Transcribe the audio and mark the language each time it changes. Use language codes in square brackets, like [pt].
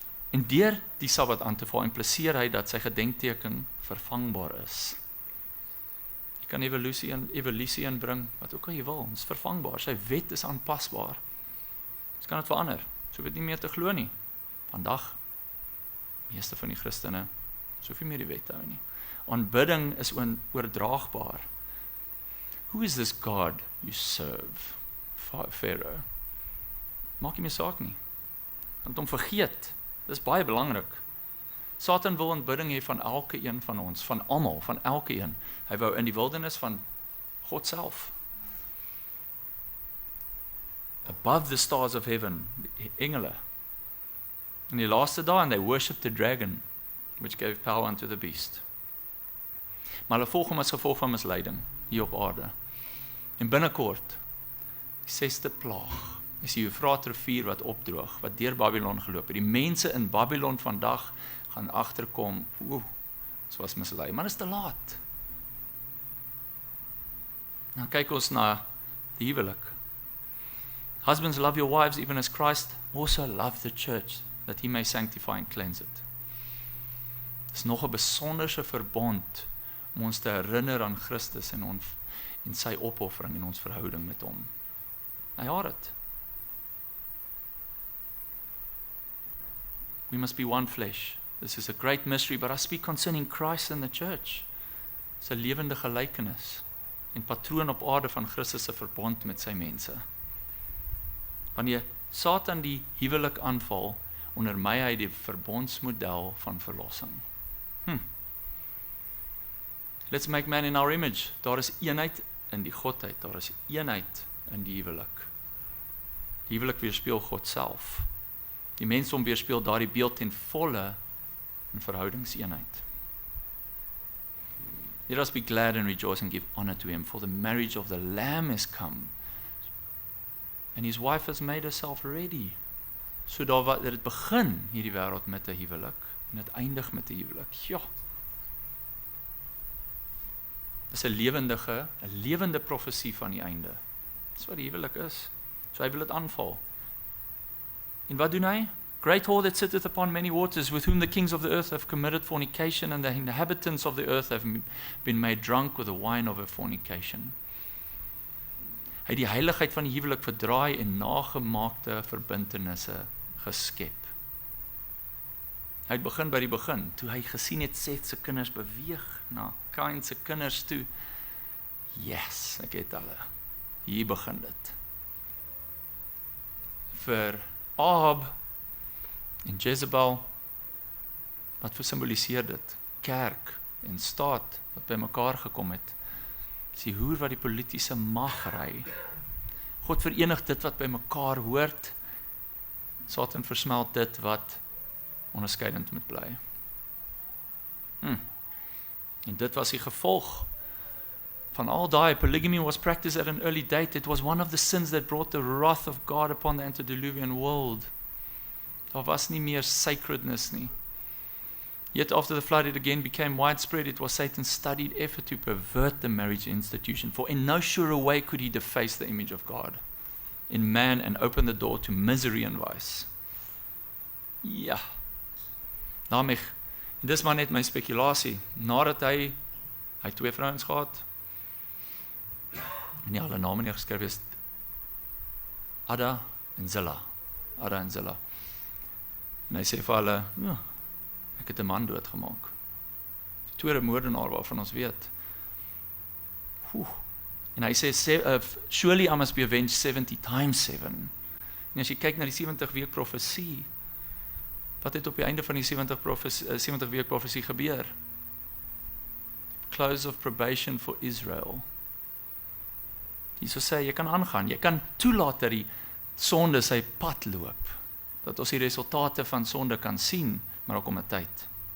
[af] En deur die Sabbat aan te val, impliseer hy dat sy gedenkteken vervangbaar is. Jy kan evolusie inbring, wat ook al jy wil, ons is vervangbaar, sy wet is aanpasbaar. Ons kan dit verander, so hoef dit nie meer te glo nie. Vandag, meeste van die Christene, so veel meer die wet hou nie. Aanbidding is oordraagbaar. [en] Who is this God you serve? [af] Pharaoh. Maak nie meer saak nie. Want om vergeet, dis baie belangrik. Satan wil aanbidding hê van elke een van ons, van almal, van elke een. Hy wou in die wildernis van God self. [en] Above the stars of heaven, [af] die engele. In die laaste dae, [en] and they worshipped the dragon, which gave power unto the beast. [af] Maar hulle volg hom as gevolg van misleiding, hier op aarde. En binnekort, die 6de plaag, is die Eufraat rivier wat opdroog, wat deur Babylon geloop het. Die mense in Babylon vandag gaan agterkom, dit was mislei, maar dit is te laat. Nou kyk ons na die huwelik. [en] Husbands, love your wives even as Christ also loved the church, that he may sanctify and cleanse it. [af] Dit is nog 'n besonderse verbond om ons te herinner aan Christus en sy opoffering en ons verhouding met hom. Hy haat dit. [en] We must be one flesh. This is a great mystery, but I speak concerning Christ and the church. [af] Sy lewende gelykenis en patroon op aarde van Christus se verbond met sy mense. Wanneer Satan die huwelik aanval, ondermy hy die verbondsmodel van verlossing. [en] Let's make man in our image. [af] Daar is eenheid in die godheid, daar is eenheid in die huwelik. Die huwelik weerspieël God self. Die mensdom weerspieël daardie beeld ten volle in verhoudingseenheid. [en] Let us be glad and rejoice and give honor to him, for the marriage of the Lamb is come, and his wife has made herself ready. [af] So dat dit begin hierdie wêreld met 'n huwelik en dit eindig met 'n huwelik. Ja. Dis 'n lewende profesie van die einde. Dis wat die huwelik is. So hy wil dit aanval. En wat doen hy? [en] Great whore that sitteth upon many waters, with whom the kings of the earth have committed fornication, and the inhabitants of the earth have been made drunk with the wine of her fornication. [af] Hy het die heiligheid van die huwelik verdraai en nagemaakte verbintenisse geskep. Hy het begin by die begin, toe hy gesien het Seth se kinders beweeg na Kain se kinders toe. Yes, ek het hulle. Hier begin dit. Vir Ahab en Jezebel, wat versimboliseer dit? Kerk en staat wat by mekaar gekom het. Dis die hoer wat die politieke mag ry. God verenig dit wat by mekaar hoort. Satan versmelt dit wat onderskeidend moet bly. En dit was die gevolg van al daai. [en] Polygamy was practiced at an early date. It was one of the sins that brought the wrath of God upon the antediluvian world. [af] Daar was nie meer sacredness nie. [en] Yet after the flood it again became widespread. It was Satan's studied effort to pervert the marriage institution. For in no surer way could he deface the image of God in man and open the door to misery and vice. [af] Ja. En dis maar net my spekulasie. Nadat hy 2 vrouens gehad, en nie alle name nie geskryf is, Ada en Zilla. En hy sê vir hulle, ek het 'n man doodgemaak. Die tweede moordenaar waarvan ons weet. En hy sê, [en] surely I must be avenged 70 times 7. [af] En as jy kyk na die 70 week profesie, wat het op die einde van die 70 week profesie gebeur? [en] Close of probation for Israel. [af] Jesus sê, jy kan aangaan, jy kan toelaat dat die sonde sy pad loop. dat ons die resultate van sonde kan sien, maar ook om 'n tyd.